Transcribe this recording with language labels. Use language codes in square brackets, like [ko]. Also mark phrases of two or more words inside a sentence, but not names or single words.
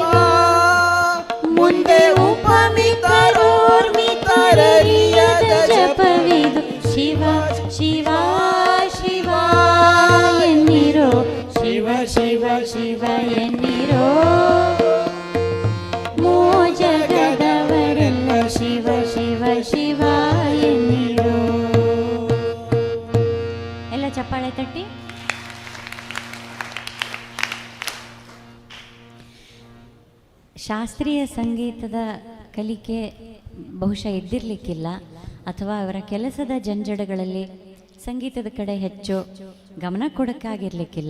[kn] ಮುಂದೆ ಉಪಮಿತರೋರ್ಮಿತರರಿಯದ ಜಪವಿದು, ಶಿವ ಶಿವ ಶಿವ ಎನ್ನಿರೋ, ಶಿವ ಶಿವ ಶಿವ ಎನ್ನಿರೋ ಜಗದವರೆಲ್ಲ, ಶಿವ ಶಿವ ಶಿವ ಎನ್ನಿರೋ. ಎಲ್ಲ ಚಪ್ಪಾಳೆ ತಟ್ಟಿ. ಶಾಸ್ತ್ರೀಯ ಸಂಗೀತದ ಕಲಿಕೆ ಬಹುಶಃ ಇದ್ದಿರಲಿಕ್ಕಿಲ್ಲ, ಅಥವಾ ಅವರ ಕೆಲಸದ ಜಂಜಡಗಳಲ್ಲಿ ಸಂಗೀತದ ಕಡೆ ಹೆಚ್ಚು ಗಮನ ಕೊಡೋಕ್ಕಾಗಿರಲಿಕ್ಕಿಲ್ಲ.